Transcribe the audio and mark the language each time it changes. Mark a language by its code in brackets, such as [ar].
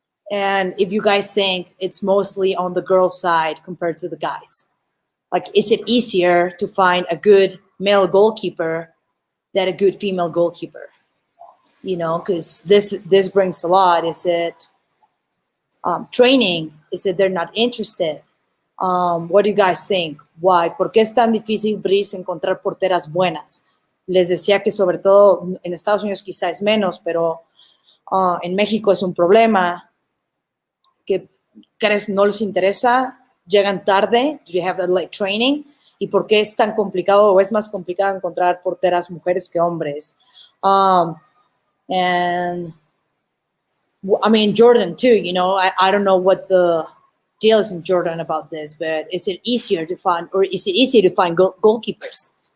[en] And if you guys think it's mostly on the girls' side compared to the guys, like, is it easier to find a good male goalkeeper than a good female goalkeeper? You know, because this brings a lot. Is it training? Is it they're not interested? What do you guys think? Why? [es] ¿Por qué es tan difícil, Brice, encontrar porteras buenas? Les decía que sobre todo en Estados Unidos quizá es menos, pero en México es un problema que crees no les interesa, llegan tarde, [en] do you have a late training? [es] ¿Y por qué es tan complicado o es más complicado encontrar porteras mujeres que hombres? [en] And I mean, Jordan too, you know, I don't know what the deal is in Jordan about this, but is it easier to find, or is it easier to find goalkeepers?